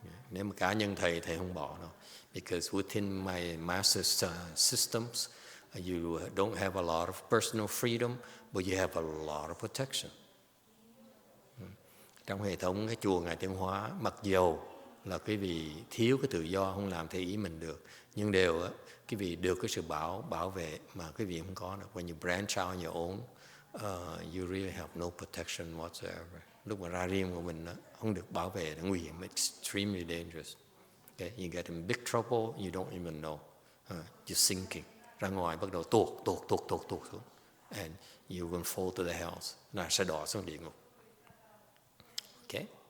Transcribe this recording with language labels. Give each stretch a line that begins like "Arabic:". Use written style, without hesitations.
Vietnamese: Nếu mà cá nhân thầy không bỏ đâu.
English: Because within my master's systems, You don't have a lot of personal freedom, but you have a lot of protection.
Vietnamese: Trong hệ thống cái chùa Ngài Tiến Hóa, mặc dầu là quý vị thiếu cái tự do, không làm theo ý mình được, nhưng đều quý vị được cái sự bảo vệ mà quý vị không có được.
English: When you branch out on your own, you really have no protection whatsoever.
Vietnamese: Lúc mà ra riêng của mình không được bảo vệ, nó nguy hiểm,
English: extremely dangerous. Okay? You get in big trouble, you don't even know. You're sinking.
Vietnamese: Ra ngoài bắt đầu tuột xuống.
English: And you will fall to the hells.
Vietnamese: Là sẽ đọa xuống địa ngục.
English: Okay?